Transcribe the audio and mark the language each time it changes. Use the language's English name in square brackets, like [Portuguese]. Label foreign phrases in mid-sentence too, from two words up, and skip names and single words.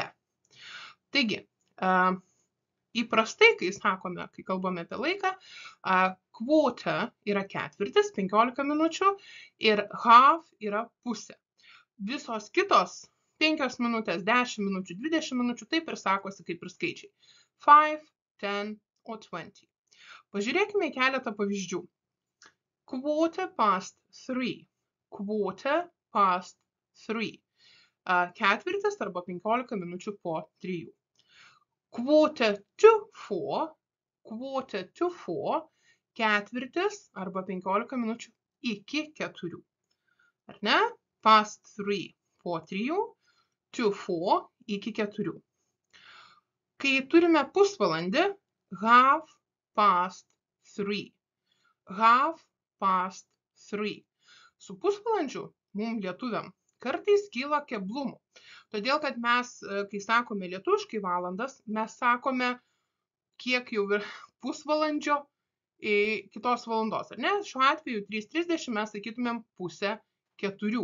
[Lithuanian] Taigi, įprastai, kai sakome, kai kalbame apie laiką, quarter yra ketvirtis, 15 minučių ir half yra pusė. Visos kitos 5 minutės, 10 minučių, 20 minučių taip ir sakosi kaip ir skaičiai. [English] 5, 10 or 20. [Lithuanian] Pažiūrėkime į keletą pavyzdžių. [English] Quarter past 3. Quarter past 3. [Lithuanian] Ketvirtis arba 15 minučių po 3. [English] Quarter to 4. Quarter to 4. [Lithuanian] Ketvirtis arba 15 minučių iki 4. Ar ne? Past 3 po 3. To 4 iki 4. Kai turime pusvalandį, [English] half past 3. Half past 3. [Lithuanian] Su pusvalandžiu mums lietuviam kartais kyla keblumų. Todėl, kad mes, kai sakome lietuviškai valandas, mes sakome, kiek jau yra pusvalandžio kitos valandos. Ar ne? Šiuo atveju 3:30 mes sakytumėm pusę 4.